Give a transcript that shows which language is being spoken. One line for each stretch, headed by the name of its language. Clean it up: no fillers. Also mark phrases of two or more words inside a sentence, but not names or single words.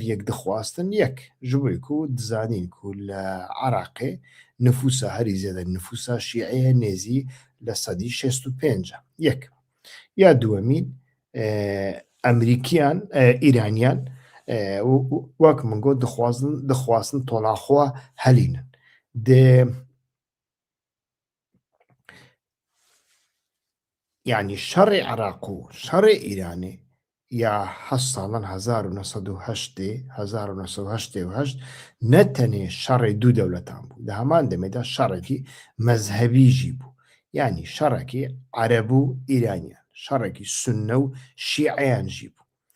Kurdish: yek dixwastin yek ji bo ku dizanîn ku li Iraqê nüfusa herî zêde nüfusa şîeye nêzî li sedî 65 yek ya duwemîn Emerîkiyan îraniyan wek min got dixwastin tola xwe helînin dê يعني شەڕی عێراق و شەڕی ئیرانێ یا 8 ساڵان 1970 نەتەنێ شەڕی دوو دەوڵەتان بوو لە هەمان دەمێدا شەڕێکی مەزهەبیژی بوو ینی شەڕێکی عەرەب و ئیرانیان شەڕێکی سوننە و شیعەیانژی بوو